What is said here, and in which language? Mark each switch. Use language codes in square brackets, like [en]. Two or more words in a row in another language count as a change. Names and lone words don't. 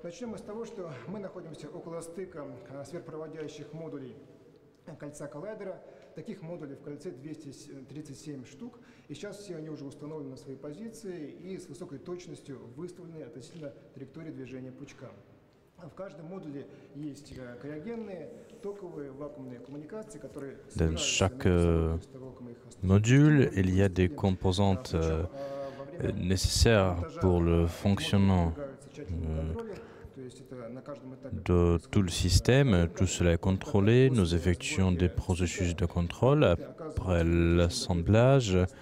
[ru] Начнем мы с того, что мы находимся около стыка сверхпроводящих модулей кольца коллайдера. Таких модулей в кольце 237 штук. И сейчас все они уже установлены на свои позиции и с высокой точностью выставлены относительно траектории движения пучка. В каждом модуле есть криогенные, токовые, вакуумные коммуникации, которые... [fr] Dans chaque module, il y a des composantes nécessaires pour le fonctionnement de tout le système. Tout cela est contrôlé. Nous effectuons des processus de contrôle après l'assemblage.